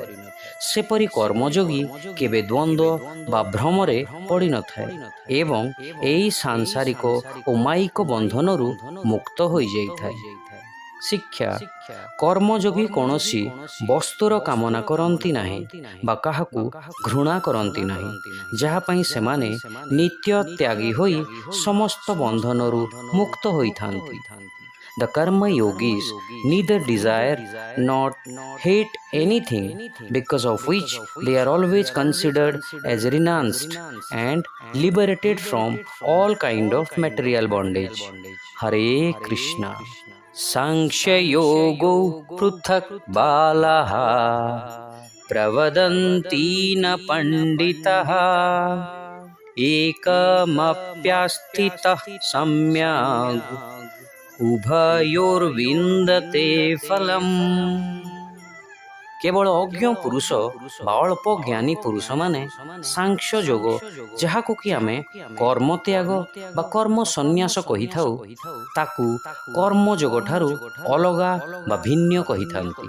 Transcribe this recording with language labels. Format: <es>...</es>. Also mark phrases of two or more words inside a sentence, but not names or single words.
<or>ସେପରି କର୍ମଯୋଗୀ କେବେ ଦ୍ୱନ୍ଦ୍ୱ ବା ଭ୍ରମରେ ପଡ଼ିନଥାଏ ଏବଂ ଏହି ସାଂସାରିକ ଓ ମାଇକ ବନ୍ଧନରୁ ମୁକ୍ତ ହୋଇଯାଇଥାଏ। ଶିକ୍ଷା, କର୍ମଯୋଗୀ କୌଣସି ବସ୍ତୁର କାମନା କରନ୍ତି ନାହିଁ ବା କାହାକୁ ଘୃଣା କରନ୍ତି ନାହିଁ, ଯାହା ପାଇଁ ସେମାନେ ନିତ୍ୟ ତ୍ୟାଗୀ ହୋଇ ସମସ୍ତ ବନ୍ଧନରୁ ମୁକ୍ତ ହୋଇଥାନ୍ତି।</or> <en>The karma yogis neither desire nor hate anything, because of which they are always considered as renounced and liberated from all kind of material bondage.</en> <sa>हरे कृष्ण। साङ्ख्य योगो पृथक् बालाः प्रवदन्ति न पण्डिताः एकमप्यास्थितः सम्यग् ଉଭୟୋର୍ବିନ୍ଦତେ ଫଲମ୍।</sa> <or>କେବଳ ଅଜ୍ଞ ପୁରୁଷ ବା ଅଳ୍ପ ଜ୍ଞାନୀ ପୁରୁଷମାନେ ସାଂଖ୍ୟ ଯୋଗ, ଯାହାକୁ କି ଆମେ କର୍ମତ୍ୟାଗ ବା କର୍ମ ସନ୍ନ୍ୟାସ କହିଥାଉ, ତାକୁ କର୍ମଯୋଗ ଠାରୁ ଅଲଗା ବା ଭିନ୍ନ କହିଥାନ୍ତି।</or>